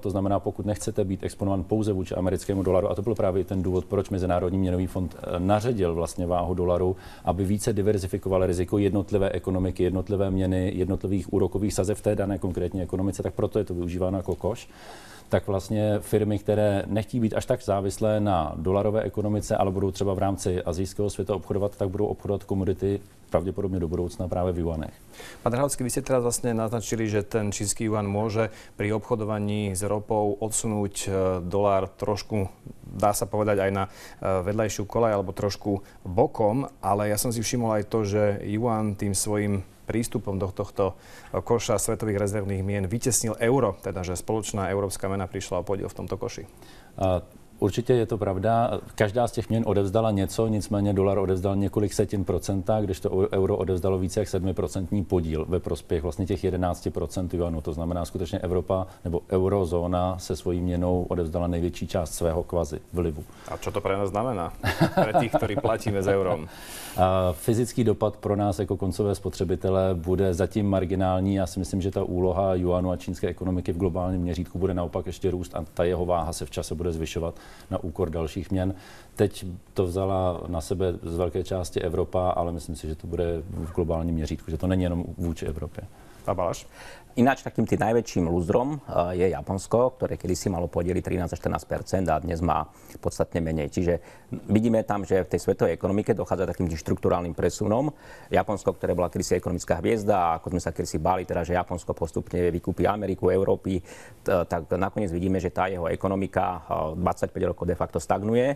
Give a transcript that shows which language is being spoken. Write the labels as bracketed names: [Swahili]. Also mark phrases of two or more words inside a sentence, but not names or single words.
[Czech] To znamená, pokud nechcete být exponován pouze vůči americkému dolaru, a to byl právě ten důvod, proč Mezinárodní měnový fond naředil vlastně váhu dolaru, aby více diverzifikoval riziko jednotlivé ekonomiky, jednotlivé měny, jednotlivých úrokových sazeb v té dané konkrétní ekonomice, tak proto je to využíváno jako koš. Tak vlastně firmy, které nechtějí být až tak závislé na dolarové ekonomice, ale budou třeba v rámci asijského světa obchodovat, tak budou obchodovat komodity pravděpodobně do budoucna právě v juanech. [Slovak] Pán Drahocký, vy ste teraz vlastne naznačili, že ten čínsky juan môže pri obchodovaní s ropou odsunúť dolár trošku, dá sa povedať, aj na vedľajšiu koľaj alebo trošku bokom, ale ja som si všimol aj to, že juan tým svojim prístupom do tohto koša svetových rezervných mien vytesnil euro, teda že spoločná európska mena prišla o podiel v tomto koši. [Czech] Určitě je to pravda. Každá z těch měn odevzdala něco, nicméně dolar odevzdal několik setin procenta, kdežto euro odevzdalo více jak 7% podíl ve prospěch vlastně těch 11% juanu. To znamená, skutečně Evropa nebo eurozóna se svojí měnou odevzdala největší část svého kvazi vlivu. [Slovak] A čo to pre nás znamená? Pre tých, ktorí platíme s eurom. [Czech] Fyzický dopad pro nás jako koncové spotřebitele bude zatím marginální. Já si myslím, že ta úloha juanu a čínské ekonomiky v globálním měřítku bude naopak ještě růst a ta jeho váha se v čase bude zvyšovat na úkor dalších měn. Teď to vzala na sebe z velké části Evropa, ale myslím si, že to bude v globálním měřítku, že to není jenom vůči Evropě. A Balaš? [Slovak] Ináč takým tým najväčším lúzrom je Japonsko, ktoré kedysi malo podiely 13-14% a dnes má podstatne menej. Čiže vidíme tam, že v tej svetovej ekonomike dochádza takým štruktúrálnym presunom. Japonsko, ktoré bola kedysi ekonomická hviezda a ako sme sa kedysi báli, teda, že Japonsko postupne vykúpi Ameriku, Európy, tak nakoniec vidíme, že tá jeho ekonomika 25 rokov [Latin] de facto [Slovak] stagnuje.